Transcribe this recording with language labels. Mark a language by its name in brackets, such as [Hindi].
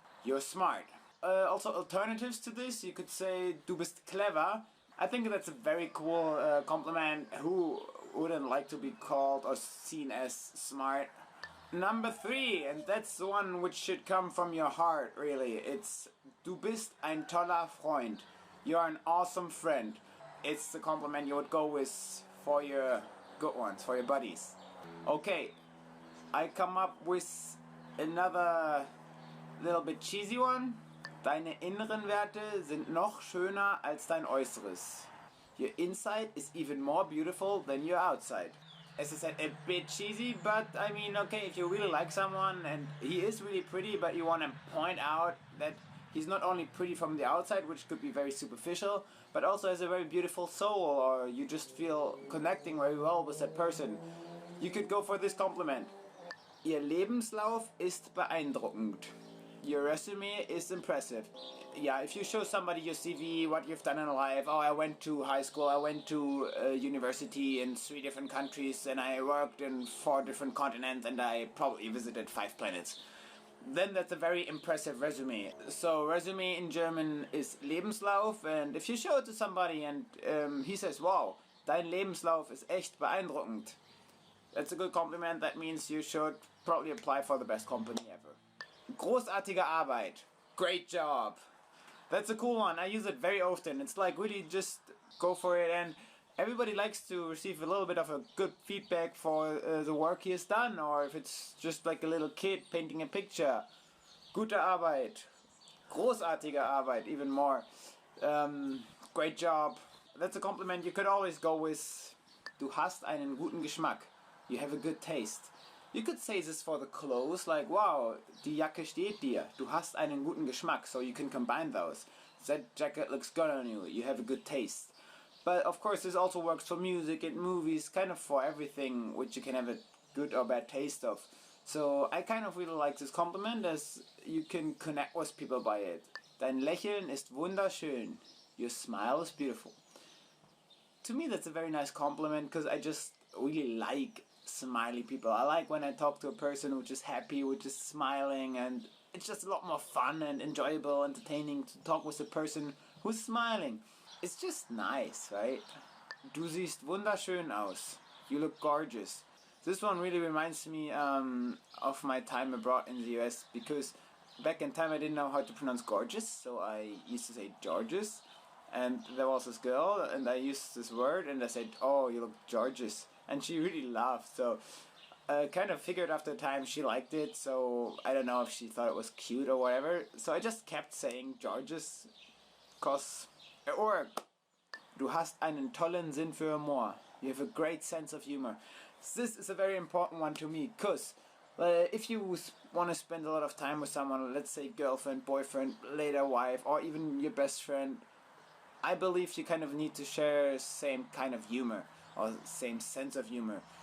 [English] You're smart. Also alternatives to this, you could say, [German] du bist clever. [English] I think that's a very cool compliment. Who wouldn't like to be called or seen as smart? Number 3, and that's the one which should come from your heart, really. It's [German] Du bist ein toller Freund. [English] You're an awesome friend. It's the compliment you would go with for your good ones, for your buddies. Okay, I come up with another little bit cheesy one. [German] Deine inneren Werte sind noch schöner als dein Äußeres. [English] Your inside is even more beautiful than your outside. As I said, a bit cheesy, but I mean, okay, if you really like someone and he is really pretty, but you want to point out that he's not only pretty from the outside, which could be very superficial, but also has a very beautiful soul, or you just feel connecting very well with that person, you could go for this compliment. [German] Ihr Lebenslauf ist beeindruckend. [English] Your resume is impressive. Yeah, if you show somebody your CV, what you've done in life, oh, I went to high school, I went to university in 3 different countries, and I worked in 4 different continents, and I probably visited 5 planets. Then that's a very impressive resume. So resume in German is Lebenslauf, and if you show it to somebody and he says, wow, [German] dein Lebenslauf ist echt beeindruckend, [English] that's a good compliment. That means you should probably apply for the best company ever. [German] Großartige Arbeit. [English] Great job. That's a cool one. I use it very often. It's like really just go for it, and everybody likes to receive a little bit of a good feedback for the work he has done, or if it's just like a little kid painting a picture. [German] Gute Arbeit. Großartige Arbeit, [English] even more. Great job. That's a compliment you could always go with. Du hast einen guten Geschmack. You have a good taste. You could say this for the clothes, like, wow, [German] die Jacke steht dir. [English] Du hast einen guten Geschmack, so you can combine those. That jacket looks good on you. You have a good taste. But of course, this also works for music and movies, kind of for everything which you can have a good or bad taste of. So I kind of really like this compliment, as you can connect with people by it. [German] Dein Lächeln ist wunderschön. [English] Your smile is beautiful. To me, that's a very nice compliment, because I just really like smiley people. I like when I talk to a person which is happy, which is smiling, and it's just a lot more fun and enjoyable, entertaining to talk with a person who's smiling. It's just nice, right? [German] Du siehst wunderschön aus. [English] You look gorgeous. This one really reminds me of my time abroad in the US, because back in time I didn't know how to pronounce gorgeous, so I used to say Georges, and there was this girl and I used this word and I said, oh, you look gorgeous. And she really laughed, so I kind of figured after time she liked it, so I don't know if she thought it was cute or whatever. So I just kept saying Georges, cause it worked. [German] Du hast einen tollen Sinn für Humor. [English] You have a great sense of humor. This is a very important one to me, cause if you want to spend a lot of time with someone, let's say girlfriend, boyfriend, later wife, or even your best friend, I believe you kind of need to share same kind of humor, or same sense of humor.